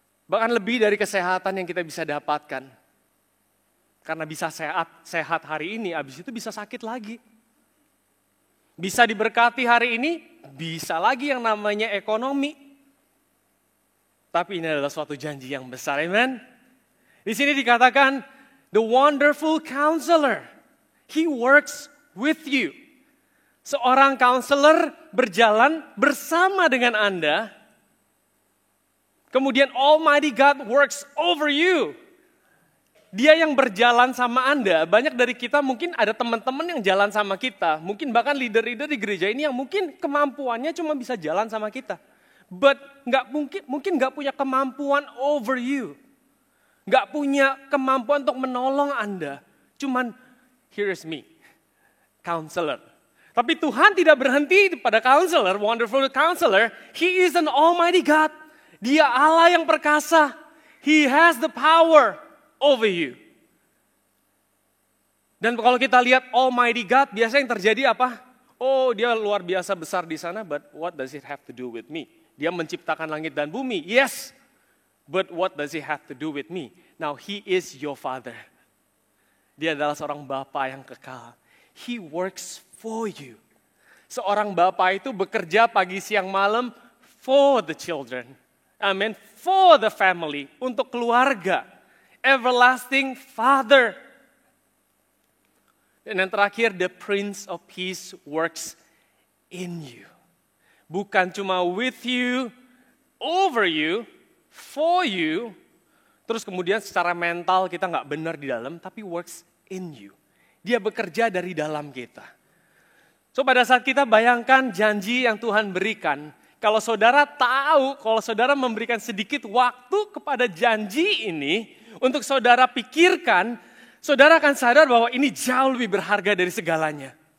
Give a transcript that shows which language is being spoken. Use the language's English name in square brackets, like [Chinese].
[Indonesian] Bahkan lebih dari kesehatan yang kita bisa dapatkan. Karena bisa sehat hari ini, habis itu bisa sakit lagi. Bisa diberkati hari ini, bisa lagi yang namanya ekonomi. Tapi ini adalah suatu janji yang besar, amen. Di sini dikatakan, [English] the wonderful counselor, he works with you. [Indonesian] Seorang counselor berjalan bersama dengan Anda. Kemudian [English] Almighty God works over you. [Indonesian] Dia yang berjalan sama Anda. Banyak dari kita mungkin ada teman-teman yang jalan sama kita. Mungkin bahkan leader-leader di gereja ini yang mungkin kemampuannya cuma bisa jalan sama kita. But mungkin nggak punya kemampuan [English] over you. [Indonesian] Nggak punya kemampuan untuk menolong Anda. Cuman, [English] here is me, counselor. [Indonesian] Tapi Tuhan tidak berhenti pada counselor, [English] wonderful counselor. He is an Almighty God. [Indonesian] Dia Allah yang perkasa. [English] He has the power over you. [Indonesian] Dan kalau kita lihat Almighty God, biasanya yang terjadi apa? Oh, dia luar biasa besar di sana, [English] but what does it have to do with me? [Indonesian] Dia menciptakan langit dan bumi, yes. [English] But what does it have to do with me? Now, He is your Father. [Indonesian] Dia adalah seorang Bapa yang kekal. [English] He works for you. [Indonesian] Seorang Bapa itu bekerja pagi, siang, malam [English] for the children. [Indonesian] Amen. [English] For the family, [Indonesian] untuk keluarga. [English] Everlasting Father. [Indonesian] Dan yang terakhir, [English] the Prince of Peace works in you. [Indonesian] Bukan cuma [English] with you, over you, for you. [Indonesian] Terus kemudian secara mental kita nggak benar di dalam, tapi [English] works in you. [Indonesian] Dia bekerja dari dalam kita. So pada saat kita bayangkan janji yang Tuhan berikan, kalau saudara tahu, kalau saudara memberikan sedikit waktu kepada janji ini, untuk saudara pikirkan, saudara akan sadar bahwa ini jauh lebih berharga dari segalanya.